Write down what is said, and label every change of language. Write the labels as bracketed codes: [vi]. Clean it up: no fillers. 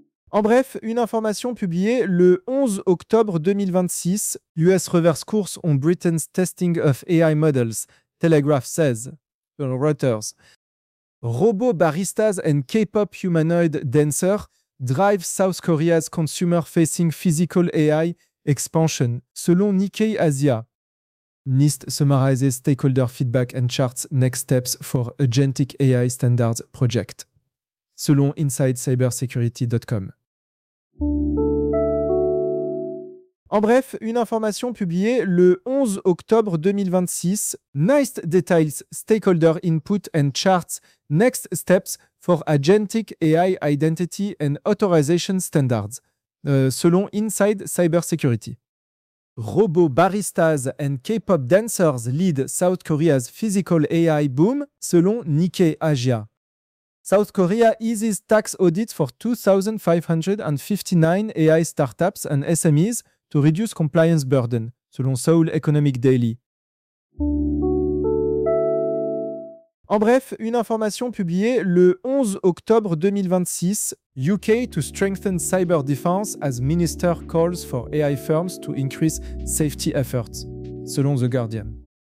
[fr] En bref, une information publiée le 11 octobre 2026. [en] US reverse course on Britain's testing of AI models, Telegraph says. Reuters. Robot baristas and K-pop humanoid dancer drive South Korea's consumer-facing physical AI expansion, selon Nikkei Asia. NIST summarizes stakeholder feedback and charts next steps for agentic AI standards project, selon InsideCybersecurity.com. [fr] En bref, une information publiée le 11 octobre 2026. [en] NIST details stakeholder input and charts next steps for agentic AI identity and authorization standards, selon Inside Cybersecurity. Robot baristas and K-pop dancers lead South Korea's physical AI boom, selon Nikkei Asia. South Korea eases tax audits for 2,559 AI startups and SMEs to reduce compliance burden, selon Seoul Economic Daily. [fr] En bref, une information publiée le 11 octobre 2026. [en] UK to strengthen cyber defense as minister calls for AI firms to increase safety efforts, selon The Guardian.